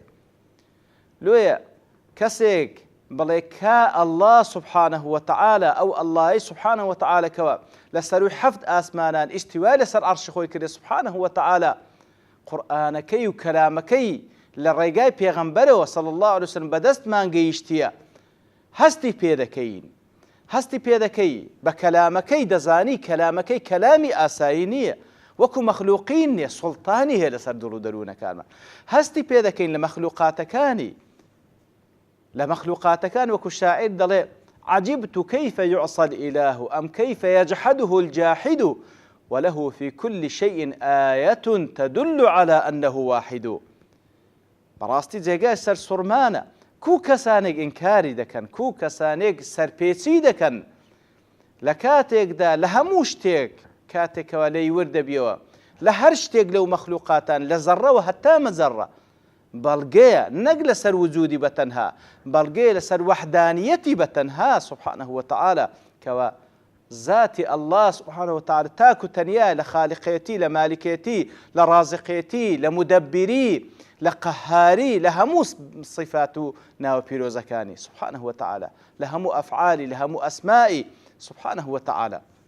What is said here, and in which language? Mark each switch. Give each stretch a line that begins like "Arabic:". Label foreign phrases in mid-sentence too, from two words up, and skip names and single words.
Central Kurdish: لۆیە کەسێک بڵێ کا ئەڵڵا
Arabic: سوبحانەه وتەعالە
Central Kurdish: ئەو ئەڵڵای
Arabic: سوبحانەه وتەعالە
Central Kurdish: کەوە لە سەروی حەفت ئاسمانان ئیستیوای لەسەر عەرشی خۆی کردێ
Arabic: سوبحانەه وتەعالە،
Central Kurdish: قورئانەکەی و کەلامەکەی لە ڕێگای پێغەمبەرەوە
Arabic: صلی الله علیه وسلم
Central Kurdish: بەدەستمان گەیشتیە، هەستی پێدەکەین، هەستی پێدەکەی بە کەلامەکەی دەزانی کەلامەکەی کەلامی ئاسایی نییە، وەکو مەخلوقین نییە، سوڵتانی هەیە لەسەر دڵ و دەروونەکانمان. هەستی پێدەکەین لە مەخلوقاتەکان وەکو شاعیر دەڵێ
Arabic: عجبت كيف يعصى الإله أم كيف يجحده الجاحد وله في كل شيء آية تدل على أنه واحد.
Central Kurdish: بەڕاستی جێگای سەر سوڕمانە کوو کەسانێک ئینکاری دەکەن، کوو کەسانێک سەرپێچی دەکەن لە کاتێکدا لە هەموو شتێک کاتێکەوە لێی وردەبیەوە لە هەر شتێک لەو مەخلوقاتان لە زەڕەوە هەتا مەزەڕە بەڵگەیە نەک لەسەر وجودی بەتەنها، بەڵگەیە لەسەر وەحدانیەتی بەتەنها
Arabic: سوبحانەه وتەعالە
Central Kurdish: کەوە ذاتی ئەڵڵا
Arabic: سوبحانەه وتەعالە
Central Kurdish: تاک و تەنیا لە خالیقێتی، لە مالیکێتی، لە ڕازقێتی، لە مودەبیری، لە قەهاری، لە هەموو صفات و ناوە پیرۆزەکانی
Arabic: سوبحانەه وتەعالە،
Central Kurdish: لە هەموو ئەفعالی، لە هەموو ئەسمائی
Arabic: سوبحانەه وتەعالە.